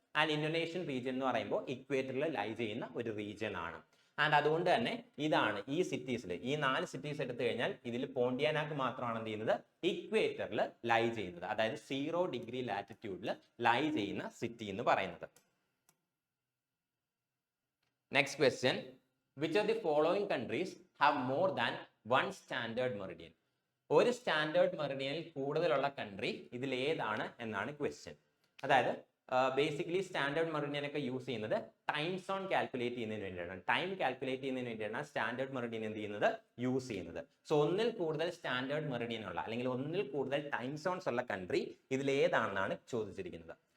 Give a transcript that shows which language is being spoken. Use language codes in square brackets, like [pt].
[ml] And Indonesian region എന്ന് പറയുമ്പോൾ ഇക്വേറ്ററിൽ ലൈ ചെയ്യുന്ന ഒരു റീജിയൻ ആണ്. ആൻഡ് അതുകൊണ്ട് തന്നെ ഇതാണ് ഈ സിറ്റീസിൽ, ഈ 4 സിറ്റീസ് എടുത്തു കഴിഞ്ഞാൽ ഇതിൽ പോണ്ടിയാനാക് മാത്രമാണ് എന്ത് ചെയ്യുന്നത്, ഇക്വേറ്ററിൽ ലൈ ചെയ്യുന്നത്, അതായത് 0 ഡിഗ്രി ലാറ്റിറ്റ്യൂഡിൽ ലൈ ചെയ്യുന്ന സിറ്റി എന്ന് പറയുന്നത്. [en] Next question, which of the following countries have more than one standard meridian? [ml] ഒരു സ്റ്റാൻഡേർഡ് മെറിഡിയനിൽ കൂടുതലുള്ള കൺട്രി ഇതിൽ ഏതാണ് എന്നാണ് ക്വസ്റ്റ്യൻ. അതായത് ബേസിക്കലി സ്റ്റാൻഡേർഡ് മെറിഡിയൻ ഒക്കെ യൂസ് ചെയ്യുന്നത് ടൈം സോൺ കാൽക്കുലേറ്റ് ചെയ്യുന്നതിന് വേണ്ടിയിട്ടാണ്. ടൈം കാൽക്കുലേറ്റ് ചെയ്യുന്നതിന് വേണ്ടിയാണ് സ്റ്റാൻഡേർഡ് മെറിഡിയൻ എന്ത് ചെയ്യുന്നത്, യൂസ് ചെയ്യുന്നത്. സോ ഒന്നിൽ കൂടുതൽ സ്റ്റാൻഡേർഡ് മെറിഡിയൻ ഉള്ള അല്ലെങ്കിൽ ഒന്നിൽ കൂടുതൽ ടൈം സോൺസ് ഉള്ള കൺട്രി ഇതിൽ ഏതാണെന്നാണ് ചോദിച്ചിരിക്കുന്നത്.